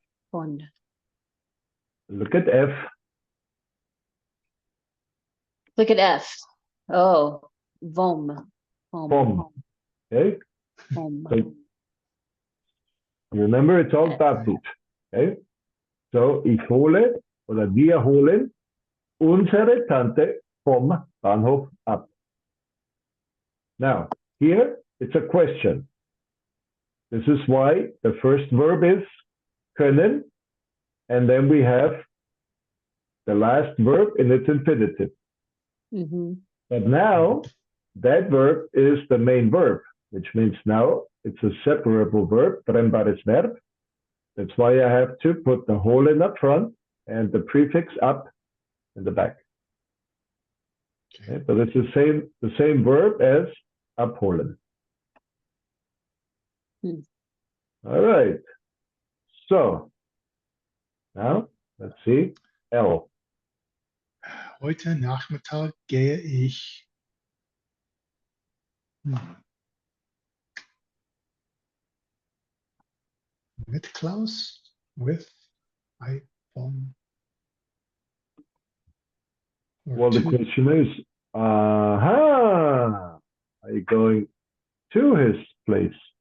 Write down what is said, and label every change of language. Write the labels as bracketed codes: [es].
[de] Von. [en] Look at F. Look at F. Oh, vom. [de] Vom. Okay, Vom. [en] so remember it's all Dativ. Okay, so [de] ich hole oder wir holen unsere Tante vom Bahnhof ab. [en] Now, here it's a question. This is why the first verb is können, and then we have the last verb in its infinitive. Mm-hmm. But now that verb is the main verb, which means now it's a separable verb, trennbares Verb. That's why I have to put the whole in up front and the prefix up in the back. Okay, but it's the same verb as abholen. Hmm. All right. So now let's see L. [de] Heute Nachmittag gehe ich mit Klaus, [en] with iPhone. Well, the question is, are you going to his place?